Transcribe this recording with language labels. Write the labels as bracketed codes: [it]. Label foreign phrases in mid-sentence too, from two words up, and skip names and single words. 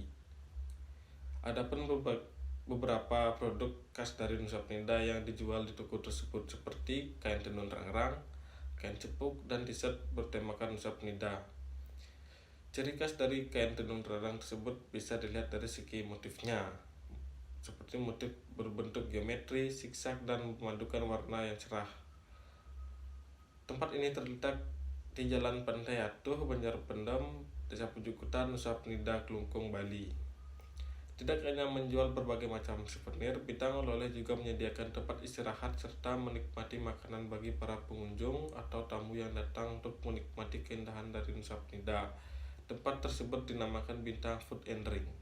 [id] Adapun beberapa produk khas dari Nusa Penida yang dijual di toko tersebut seperti kain tenun rangrang, kain cepuk, dan t-shirt bertemakan Nusa Penida. Ciri khas dari kain tenun rangrang tersebut bisa dilihat dari segi motifnya, seperti motif berbentuk geometri, zigzag, dan memadukan warna yang cerah. Tempat ini terletak di Jalan Pantai Atuh, Banjar Pendam, Desa Pujukutan, Nusa Penida, Klungkung, Bali. Tidak hanya menjual berbagai macam souvenir, Bintang Oleh-oleh juga menyediakan tempat istirahat serta menikmati makanan bagi para pengunjung atau tamu yang datang untuk menikmati keindahan dari Nusa Penida. Tempat tersebut dinamakan Bintang Food and Drink.